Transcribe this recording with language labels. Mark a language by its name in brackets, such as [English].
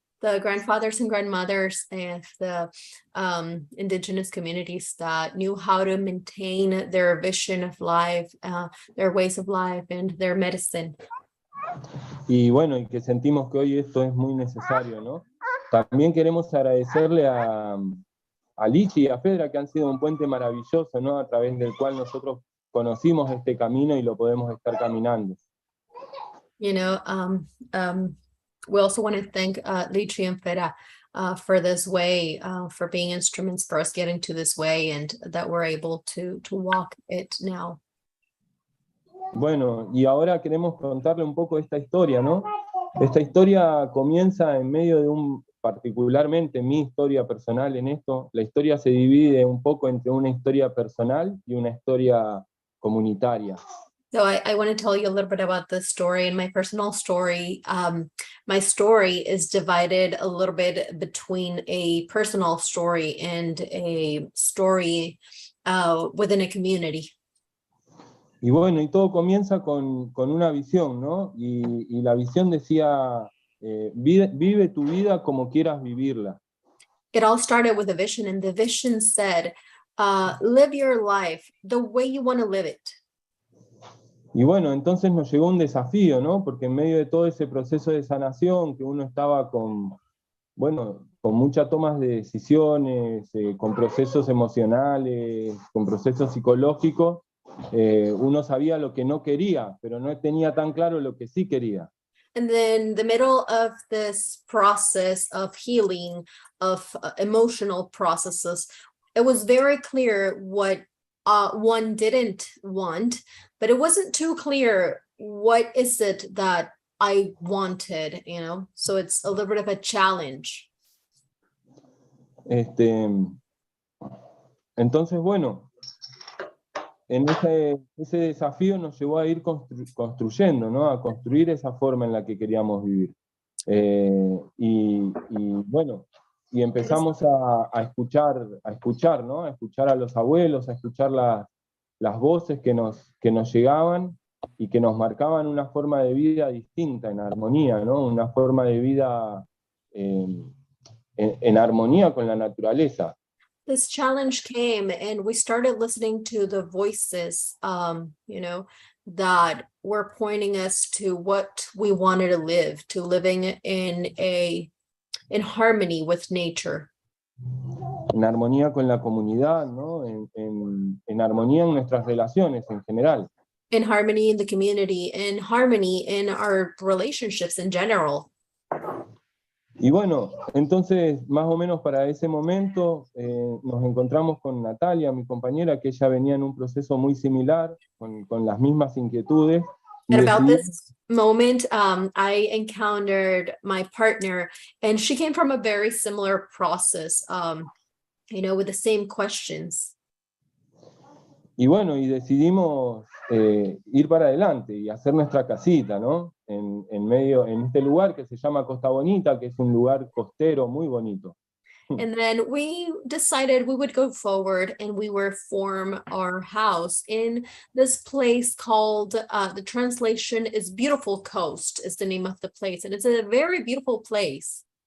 [English] The grandfathers and grandmothers and the indigenous communities that knew how to maintain their vision of life, their ways of life, and their medicine. [Spanish] Y bueno, y que sentimos que hoy esto es muy necesario, ¿no? También queremos agradecerle a Lichi y a Fedra, que han sido un puente maravilloso, ¿no? A través del cual nosotros conocimos este camino y lo podemos estar caminando. [English] You know, we also want to thank Lichi and Fera for this way, for being instruments for us getting to this way, and that we're able to walk it now. [Spanish] Bueno, y ahora queremos contarle un poco esta historia, ¿no? Esta historia comienza en medio de particularmente mi historia personal en esto. La historia se divide un poco entre una historia personal y una historia comunitaria. [English] So I want to tell you a little bit about this story and my personal story. My story is divided a little bit between a personal story and a story within a community. [Spanish] Y bueno, y todo comienza con una visión, ¿no? Y la visión decía, vive tu vida como quieras vivirla. [English] It all started with a vision, and the vision said, live your life the way you want to live it. [Spanish] Y bueno, entonces nos llegó un desafío, ¿no? Porque en medio de todo ese proceso de sanación, que uno estaba con muchas tomas de decisiones, con procesos emocionales, con procesos psicológicos, uno sabía lo que no quería, pero no tenía tan claro lo que sí quería. [English] And then the middle of this process of healing, of emotional processes, it was very clear what one didn't want, but it wasn't too clear what is it that I wanted, you know? So it's a little bit of a challenge. [Spanish] Entonces, bueno, en ese desafío nos llevó a ir construyendo, ¿no? A construir esa forma en la que queríamos vivir. Y bueno, y empezamos a escuchar, ¿no? A escuchar a los abuelos, a escuchar las voces que nos llegaban y que nos marcaban una forma de vida distinta, en armonía, ¿no? Una forma de vida en armonía con la naturaleza. [English] This challenge came and we started listening to the voices, you know, that were pointing us to what we wanted to live, to living in harmony with nature. [Spanish] En armonía con la comunidad, ¿no? En armonía en nuestras relaciones en general. [English] In harmony in the community, in harmony in our relationships in general. [Spanish] Y bueno, entonces más o menos para ese momento nos encontramos con Natalia, mi compañera, que ella venía en un proceso muy similar, con las mismas inquietudes. Y [English] And about [Spanish] decidimos, [English] this moment, I encountered my partner, and she came from a very similar process, with the same questions. [Spanish] y bueno, y decidimos ir para adelante y hacer nuestra casita, ¿no? En medio, en este lugar que se llama Costa Bonita, que es un lugar costero muy bonito. [English] And then we decided we would go forward and we would form our house in this place called, the translation is Beautiful Coast is the name of the place. And it's a very beautiful place.